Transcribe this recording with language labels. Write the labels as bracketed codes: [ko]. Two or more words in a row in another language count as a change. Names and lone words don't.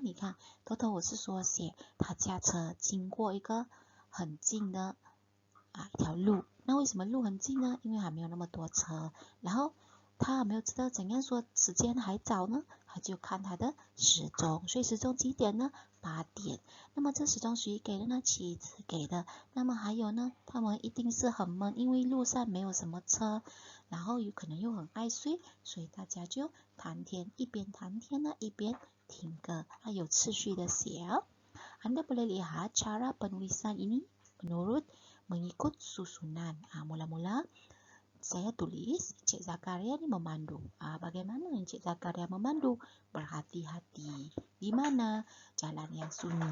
[zh] 你看，头头我是说写他驾车经过一个很近的一条路，那为什么路很近呢？因为还没有那么多车，然后他没有知道怎样说时间还早呢，他就看他的时钟，所以时钟几点呢？8点。那么这时钟谁给的呢？妻子给的。那么还有呢，他们一定是很闷，因为路上没有什么车，然后有可能又很爱睡，所以大家就谈天，一边谈天呢，一边听歌，还有次序的写哦。 [ms] Anda boleh lihat cara penulisan ini menurut mengikut susunan. Mula-mula saya tulis Encik Zakaria ini memandu. Bagaimana Encik Zakaria memandu? Berhati-hati. Di mana? Jalan yang sunyi.